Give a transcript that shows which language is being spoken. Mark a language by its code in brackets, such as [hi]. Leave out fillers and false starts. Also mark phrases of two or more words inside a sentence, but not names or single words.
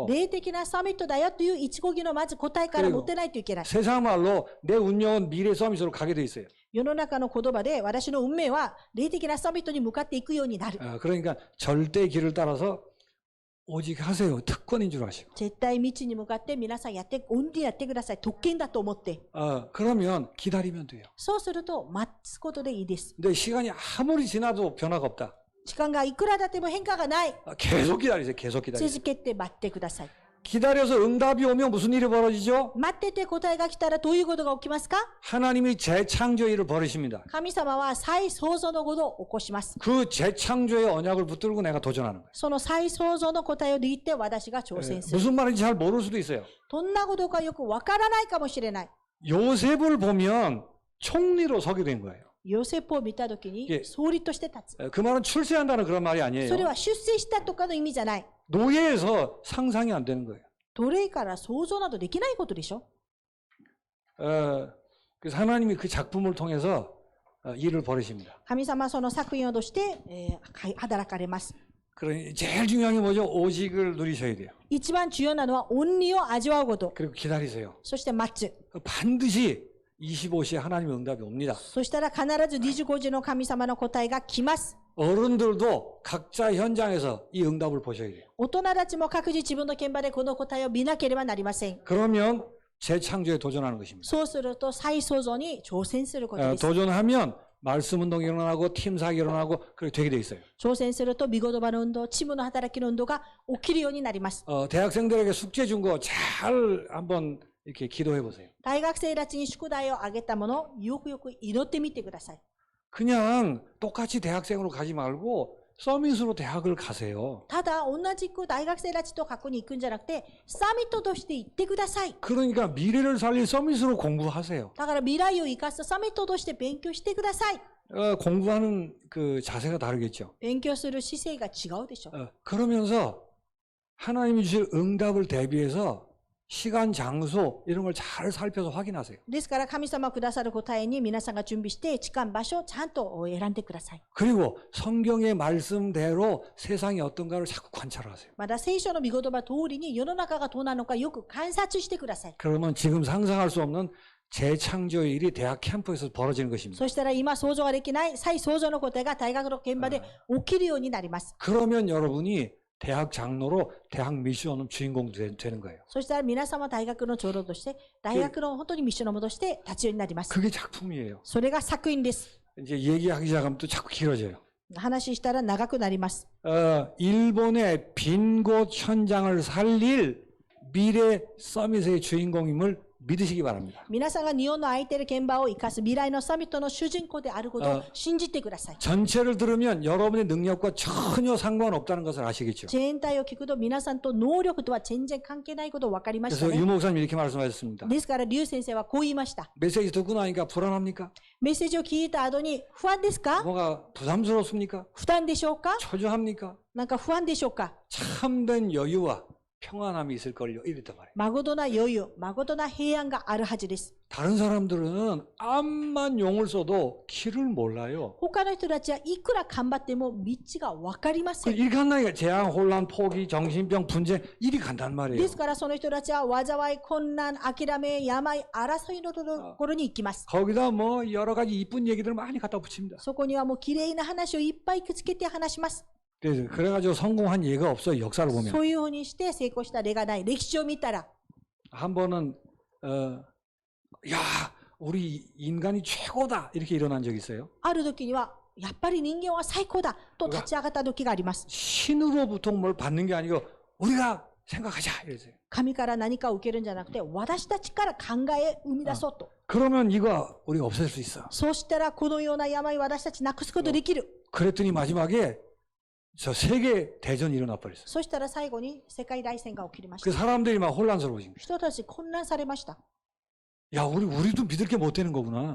[ja] 霊的なサミットだよという一語義のまず答えから持ってないといけない。 [ko] 세상 말로 내 운명은 미래 서밋으로 가게 돼 있어요. [ja] 世の中の言葉で私の運命は霊的なサミットに向かっていくようになる。 [ko] 그러니까 절대 길을 따라서 오직 하세요. 특권인 줄 아시고. [ja] 絶対道に向かって皆さん恩理やってください。特権だと思って。 [ko] 그러면 기다리면 돼요. [ja] そうすると待つことでいいです。 [ko] 근데 시간이 아무리 지나도 변화가 없다. [ja] 時間がいくら経っても変化がない。 [ko] 계속 기다리세요. 계속 기다리세요. [ja] 続けて待ってください。 [ko] 기다려서 응답이 오면 무슨 일이 벌어지죠? [ja] 待ってて答えが来たらどういうことが起きますか？ [ko] 하나님이 재창조의 일을 벌이십니다. [ja] 神様は再創造のことを起こします。 [ko] 그 재창조의 언약을 붙들고 내가 도전하는 거예요. [ja] その再創造の答えを握って私が挑戦する。 [ko] 무슨 말인지 잘 모를 수도 있어요. [ja] どんなことかよくわからないかもしれない。 [ko] 요셉을 보면 총리로 서게 된 거예요. [ja] ヨセフを見たときに総理として立つ。 [ko] 그 말은 출세한다는 그런 말이 [ja] それ [ko] 아니에요. [ja] は出世したとかの意味じゃない。 [ko] 노예에서 상상이 안 되는 거예요. [ja] 奴隷から想像などできないことでしょ。 [ko] 그래서 하나님이 그 작품을 통해서 일을 벌이십니다. [ja] 神様はその作品を通して、働かれます。 [ko] 그러니 제일 중요한 게 뭐죠? 오직을 누리셔야 돼요. [ja] 一番重要なのは恩理を味わうこと。 [ko] 그리고 기다리세요. [ja] そして待つ。 [ko] 반드시 25시에 하나님의 응답이 옵니다. [ja] そしたら必ず25時の神様の答えが来ます。 [ko] 어른들도 각자 현장에서 이 응답을 보셔야 돼요. [ja] 大人たちも各自自分の現場でこの答えを見なければなりません。 [ko] 그러면 재창조에 도전하는 것입니다. [ja] そうすると再創造に挑戦することです。 [ko] 도전하면 말씀 운동이 일어나고 팀 사역이 일어나고 그렇게 되게 돼 있어요. [ja] 挑戦すると見言葉の運動、チームの働きの運動が起きるようになります。 [ko] 대학생들에게 숙제 준 거 잘 한번 이렇게 기도해 보세요. [ja] 大学生たちに宿題をあげたものをよくよく祈ってみてください。 [ko] 그냥 똑같이 대학생으로 가지 말고 서밋으로 대학을 가세요. [ja] ただ同じく大学生たちと過去に行くんじゃなくてサミットとして行ってください。 [ko] 그러니까 미래를 살릴 서밋으로 공부하세요. [ja] だから未来を生かすサミットとして勉強してください。 [ko] 공부하는 그 자세가 다르겠죠. [ja] 勉強する姿勢が違うでしょ。 [ko] 그러면서 하나님이 주실 응답을 대비해서 시간, 장소 이런 걸 잘 살펴서 확인하세요. [ja] ですから神様くださる答えに皆さんが準備して時間場所をちゃんと選んでください。 [ko] 그리고 성경의 말씀대로 세상이 어떤가를 자꾸 관찰하세요. [ja] まだ聖書の御言葉通りに世の中がどうなのかよく観察してください。 [ko] 그러면 지금 상상할 수 없는 재창조의 일이 대학 캠프에서 벌어지는 것입니다. [ja] そしたら今想像ができない再創造の答えが大学の現場で起きるようになります。 [ko] 그러면 여러분이 대학 장로로 대학 미션은 주인공 되는 거예요. [ja] そしたら皆様は大学の長老として大学の本当にミッションのもとして立つようになります。 [ko] 그게 작품이에요. [ja] それが作品です。 [ko] 이제 얘기하기 시작하면 또 자꾸 길어져요. [ja] 話したら長くなります。 [ko] 일본의 빈 곳 현장을 살릴 미래 서밋의 주인공임을 믿으시기 바랍니다. [ja] 皆さんが日本の空いている現場を生かす未来のサミットの主人公であることを信じてください。 [ko] 전체를 들으면 여러분의 능력과 전혀 상관없다는 것을 아시겠죠. [ja] 全体を聞くと皆さんと能力とは全然関係ないこと分かりました [ko] 그래서 [ja] ね。 [ko] 유 목사님 이렇게 말씀하셨습니다. [ja] ですから劉先生はこう言いました。 [ko] 메시지 듣고 나니까 불안합니까? [ja] メッセージを聞いた後に不安ですか？ [ko] 뭐가 부담스럽습니까? [ja] 負担でしょうか？ [ko] 초조합니까? [ja] なんか不安でしょうか？ [ko] 참된 여유와 평안함이 있을 걸요. 이랬단 말이에요. [ja] まことな余裕、まことな平安があるはずです。 [ko] 다른 사람들은 암만 용을 써도 길을 몰라요. [ja] 他の人たちはいくら頑張っても道が分かりません。 [ko] 이렇게 한다니까 재앙, 혼란, 포기, 정신병, 분쟁 이리 간단 [ja] で [ko] 말이에요. [ja] すからその人たちは災い、困難、諦め、病、争いのところに行きます。 [ko] 거기다 뭐 여러 가지 이쁜 얘기들을 많이 갖다 붙입니다. [ja] そこにはもう綺麗な話をいっぱいくっつけて話します。 [ko] 그래가지고 성공한 예가 없어요. 역사를 보면. [ja] そういうふうにして成功した例がない。歴史を見たら、 [ko] 한 번은 야 우리 인간이 최고다 이렇게 일어난 적이 있어요. [ja] ある時には、やっぱり人間は最高だと立ち上がった時があります。 [ko] 신으로부터 뭘 받는 게 아니고 우리가 생각하자 이랬어요. [ja] 神から何かを受けるんじゃなくて、私たちから考え生み出そうと。 [ko] 그러면 이거 우리가 없앨 수 있어. [ja] そうしたらこのような病私たちなくすことできる。 [ko] 그랬더니 마지막에 저 세계 대전이 일어나 버렸어요. [ja] そしたら最後に世界大戦が起きまし [ko] 그 [ja] た。 [ko] 사람들이 막 혼란스러워진 거예요. [ja] 人たち混乱されました。 [ko] 야 우리도 믿을 게 못 되는 거구나.